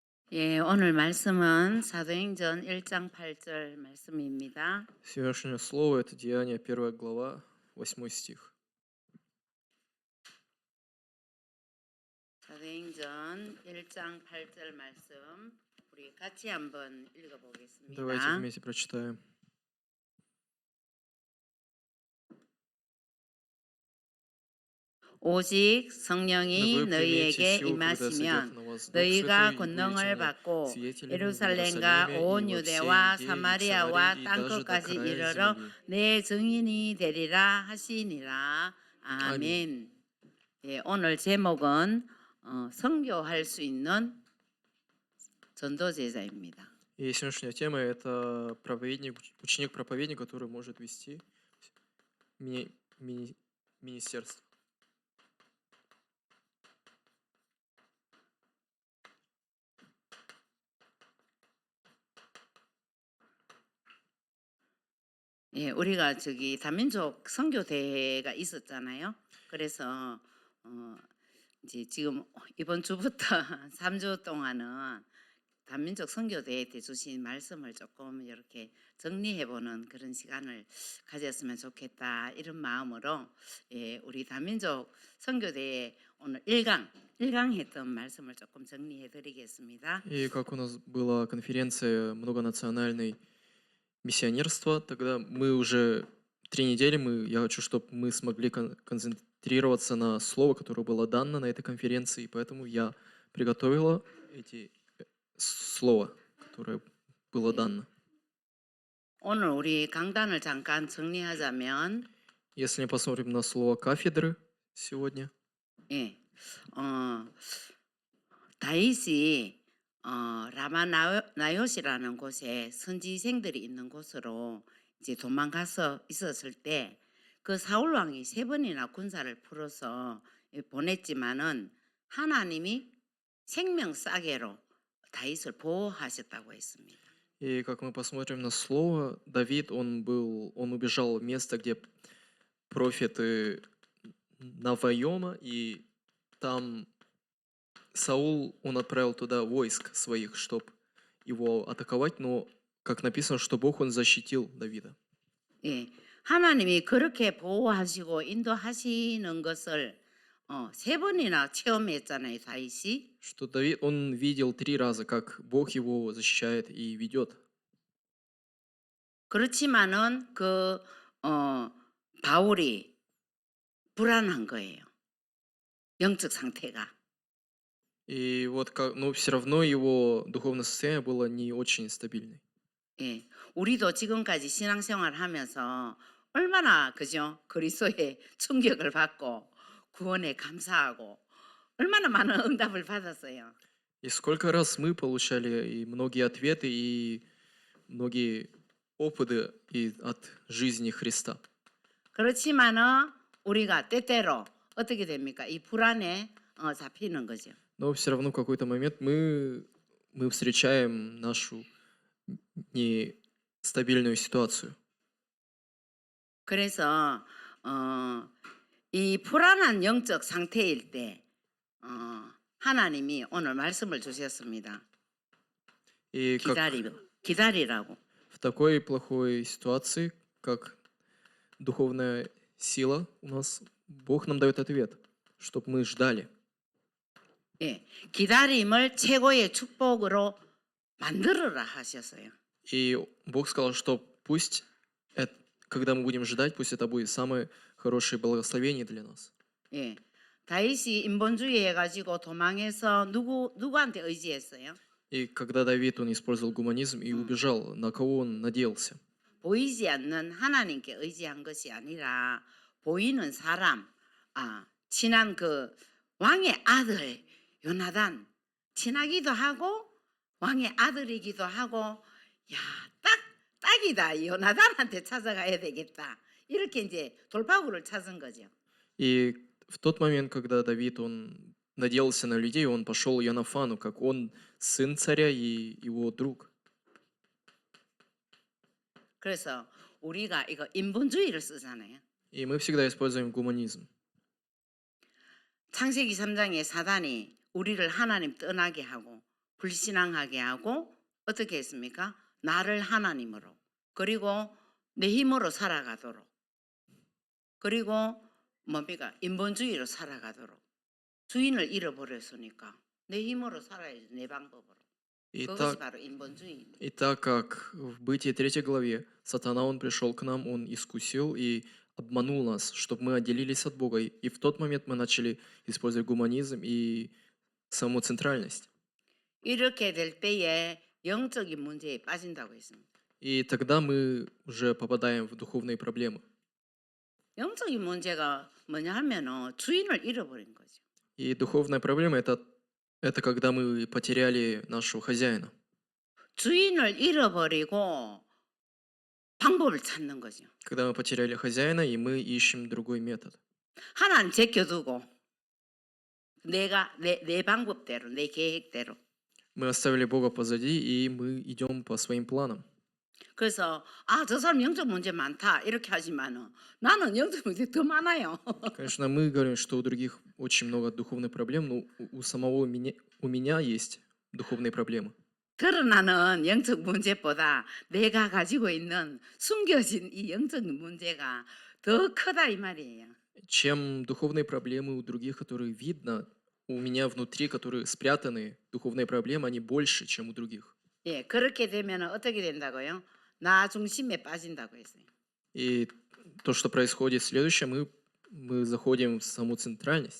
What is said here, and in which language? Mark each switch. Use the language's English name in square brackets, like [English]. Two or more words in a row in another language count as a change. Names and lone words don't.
[Korean] 예, 오늘 말씀은 사도행전 1장 8절 말씀입니다. [Russian] Сегодняшнее слово — это Деяния, 1 глава, 8 стих. [Korean] 사도행전 1장 8절 말씀 우리 같이 한번 [Russian] Давайте [Korean] 읽어보겠습니다. [Russian] вместе прочитаем. [Korean] 오직 [Russian] Но [Korean] 성령이 [Russian] вы [Korean] 너희에게 [Russian] примете силу, когда сойдет [Korean] 임하시면 [Russian] на вас Дух [Korean] 너희가 [Russian] Святой, и будете [Korean] 권능을 [Russian] мне [Korean] 받고 [Russian] свидетелями в [Korean] 예루살렘과 [Russian] Иерусалиме [Korean] 온 [Russian] и во всей [Korean] 유대와 [Russian] Иудее и в [Korean] 사마리아와 [Russian] Самарии и [Korean] 땅 [Russian] даже до [Korean] 끝까지 [Russian] края [Korean] 이르러 [Russian] земли. [Korean] 내 증인이 되리라 하시니라. [Russian] Аминь. [Korean] 아멘. 예, 오늘 제목은 선교할 수 있는 전도제자입니다. [Russian] И сегодняшняя тема — это проповедник, ученик-проповедник, который может вести мини- мини- министерство. [Korean] 예, 우리가 다민족 선교 대회가 있었잖아요. 그래서 이제 지금 이번 주부터 3주 동안은 다민족 선교 대회 때 주신 말씀을 조금 이렇게 정리해보는 그런 시간을 가졌으면 좋겠다 이런 마음으로 예, 우리 다민족 선교 대회 오늘 1강 했던 말씀을 조금 정리해드리겠습니다. [Russian] И как у нас была конференция многонациональной миссионерства, тогда мы уже 3 недели, я хочу, чтобы мы смогли концентрироваться на слово, которое было дано на этой конференции, поэтому я приготовила эти слова, которое было дано. [Korean] 오늘 우리 강단을 잠깐 정리하자면 [Russian] Если мы посмотрим на слово кафедры сегодня, [Korean] 예, 다윗이 라마나요시라는 곳에 선지생들이 있는 곳으로 이제 도망가서 있었을 때 그 사울 왕이 3번이나 군사를 풀어서 보냈지만은 하나님이 생명싸개로 다윗을 보호하셨다고 했습니다. [Russian] и как мы посмотрим на слово, Давид, он убежал в место, где профеты Наваиома, и там Саул, он отправил туда войск своих, чтобы его атаковать, но, как написано, что Бог, он защитил Давида. [Korean] 예, 하나님이 그렇게 보호하시고 인도하시는 것을 3번이나 체험했잖아요, 다윗이. [Russian] Что Давид, он видел 3 раза, как Бог его защищает и ведет. [Korean] 그렇지만은 바울이 불안한 거예요. 영적 상태가. [Russian] И вот, но все равно его духовное состояние было не очень стабильное. [Korean] 예, 우리도 지금까지 신앙생활 하면서 얼마나 그죠? 그리스도의 충격을 받고 구원에 감사하고 얼마나 많은 응답을 받았어요. [Russian] И сколько раз мы получали и многие ответы, и многие опыты от жизни Христа. [Korean] 그렇지만은 우리가 때때로 어떻게 됩니까? 이 불안에 잡히는 거죠. [Russian] Но все равно в какой-то момент мы встречаем нашу нестабильную ситуацию. [Korean] 그래서 이 불안한 영적 상태일 때 하나님이 오늘 말씀을 주셨습니다. [Russian] И [Korean] 기다리라고. [Russian] в такой плохой ситуации, как духовная сила у нас, Бог нам дает ответ, чтобы мы ждали. [Korean] 예, 기다림을 최고의 축복으로 만들어라 하셨어요. [Russian] И Бог сказал, что пусть, когда мы будем ждать, пусть это будет самое хорошее благословение для нас. [Korean] 예, 다윗이 인본주의 해가지고 도망해서 누구한테 의지했어요? [Russian] И когда Давид, он использовал гуманизм и убежал, на кого он надеялся? [Korean] 보이지 않는 하나님께 의지한 것이 아니라 보이는 사람, 친한 그 왕의 아들 요나단, 친하기도 하고 왕의 아들이기도 하고, 야, 딱이다. 요나단한테 찾아가야 되겠다. 이렇게 이제 돌파구를 찾은 거죠. [Russian] И в тот момент, когда Давид, он надеялся на людей, он пошел к Йонафану, как он сын царя и его друг. [Korean] 그래서 우리가 이거 인본주의를 쓰잖아요. [Russian] И мы всегда используем гуманизм. [Korean] 창세기 3장에 사단이 우리를 하나님 떠나게 하고 불신앙하게 하고 어떻게 했습니까? 나를 하나님으로 그리고 내 힘으로 살아가도록 그리고 뭡니까? 인본주의로 살아가도록 주인을 잃어버렸으니까 내 힘으로 살아야지 내 방법으로. [Russian] И [Korean] 그것이 [Russian] так, [Korean] 바로 인본주의입니다. [Russian] и так как в Бытие 3 главе сатана, он пришел к нам, он искусил и обманул нас, чтобы мы отделились от Бога. И в тот момент мы начали использовать гуманизм и самоцентральность. [Korean] 이렇게 될 때에 영적인 문제에 빠진다고 했습니다. [Russian] И тогда мы уже попадаем в духовные проблемы. [Korean] 영적인 문제가 뭐냐 하면은 주인을 잃어버린 거죠. [Russian] И духовная проблема это когда мы потеряли нашего хозяина. [Korean] 주인을 잃어버리고 방법을 찾는 거죠. [Russian] Когда мы потеряли хозяина, и мы ищем другой метод. [Korean] 하나님 제껴두고 내가 내 방법대로 내 계획대로. [Russian] Мы оставили Бога позади, и мы идем по своим планам. [Korean] 그래서 저 사람 영적 문제 많다 이렇게 하지만은 나는 영적 문제 더 많아요. [Russian] Конечно, мы говорим, что у других очень много духовных проблем, но у меня есть духовные проблемы. [Korean] 드러나는 영적 문제보다 내가 가지고 있는 숨겨진 이 영적인 문제가 더 크다 이 말이에요. [Russian] Чем духовные проблемы у других, которые видно, у меня внутри, которые спрятаны, духовные проблемы, они больше, чем у других. [Korean] 예, 그렇게 되면 어떻게 된다고요? 나 중심에 빠진다고 했어요. [Russian] И то, что происходит следующее, мы заходим в саму центральность,